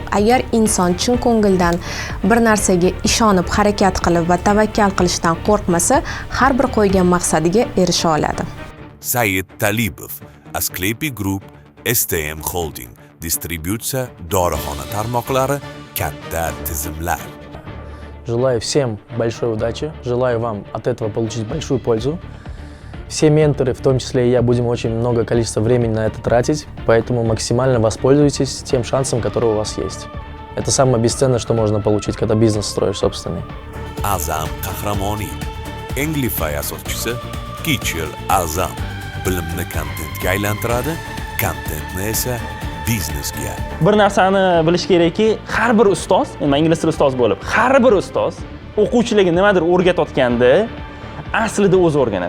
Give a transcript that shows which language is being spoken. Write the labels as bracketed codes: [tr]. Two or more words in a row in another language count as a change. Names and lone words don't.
[uz] Agar inson chin ko'ngildan bir narsaga ishonib, harakat qilib va tavakkal qilishdan qo'rqmasa, har bir qo'ygan maqsadiga erisha oladi. Said Talibov, Asclepi Group, STM Holding. Distributsiya, dorixona tarmoqlari, katta tizimlar. [ru] Желаю всем большой удачи, желаю вам от этого получить большую пользу. Все менторы, в том числе и я, будем очень много количества времени на это тратить, поэтому максимально воспользуйтесь тем шансом, который у вас есть. Это самое бесценное, что можно получить, когда бизнес строишь собственный. [uz] Azam Qahramoniy, Englify asoschisi, Kichel Azam. Bilimni kontentga aylantiradi, kontentni esa biznesga. Bir narsani bilish kerakki, har bir ustoz, men ingliz tili ustozi bo'lib, har bir ustoz o'quvchilarga nimadir o'rgatayotganda aslida o'zi o'rganadi.